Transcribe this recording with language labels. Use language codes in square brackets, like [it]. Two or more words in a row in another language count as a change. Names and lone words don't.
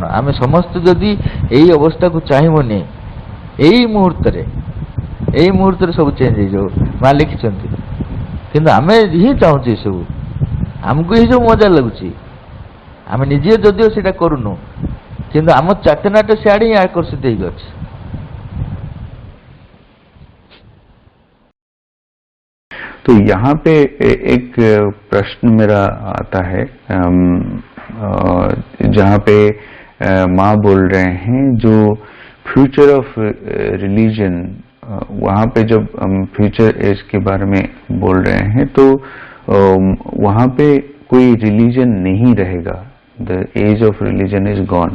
[or] ଆମେ ସମସ୍ତେ ଯଦି ଏଇ ଅବସ୍ଥାକୁ ଚାହିଁବନି, ଏଇ ମୁହୂର୍ତ୍ତରେ ସବୁ ଚେଞ୍ଜ ହେଇଯାଉ, ମା ଲେଖିଛନ୍ତି। କିନ୍ତୁ ଆମେ ହିଁ ଚାହୁଁଛୁ ଏସବୁ, ଆମକୁ ହିଁ ସବୁ ମଜା ଲାଗୁଛି। ଆମେ ନିଜେ ଯଦିଓ ସେଇଟା କରୁନୁ, କିନ୍ତୁ ଆମ ଚେତନାଟା ସିଆଡ଼େ ହିଁ ଆକର୍ଷିତ ହେଇକି ଅଛି। [hi] तो यहाँ पे एक प्रश्न मेरा आता है, जहाँ पे माँ बोल रहे हैं जो [en] future of religion, [hi] वहाँ पे जब हम [en] future age [hi] के बारे में बोल रहे हैं तो वहाँ पे कोई रिलीजन नहीं रहेगा, [en] the age of religion is gone.